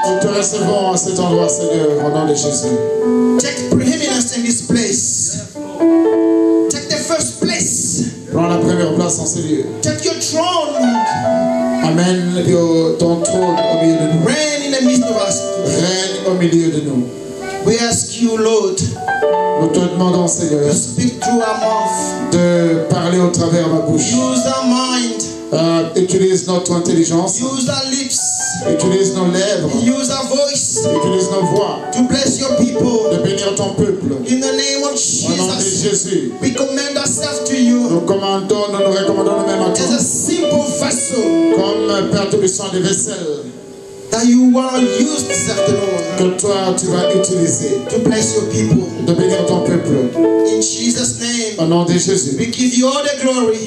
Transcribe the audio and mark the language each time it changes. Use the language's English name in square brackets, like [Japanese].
[French] Nous te recevons à cet endroit, Seigneur, au nom de Jésus. [English] Take preeminence in this place. Take the first place. [French] Prends la première place en ces lieux. [English] Take your throne, Lord. [French] Amène ton trône au milieu de nous. [English] Reign in the midst of us. [French] Règne au milieu de nous. [English] We ask you, Lord, [French] Nous te demandons, Seigneur, [English] to speak through our mouth. [French] de parler au travers de ma bouche. [English] Use our mind. [French] Utilise notre intelligence. [English] Use our lips. [French] Utilise nos lèvres. [English] Use our voice [French] Utilise nos voix. [English] to bless your people. [French] De bénir ton peuple. [English] In the name of [French] Au nom de [English] Jesus, [French] Jésus. [English] we commend ourselves to you [French] Nous recommandons nous-mêmes à toi. [English] as a simple vessel [French] Comme Père Tout-Puissant des vaisselles. [English] that you want to use this afternoon [French] Que toi tu vas utiliser. [English] to bless your people. [French] De bénir ton peuple. [English] In Jesus' name, [French] Au nom de Jésus. [English] we give you all the glory,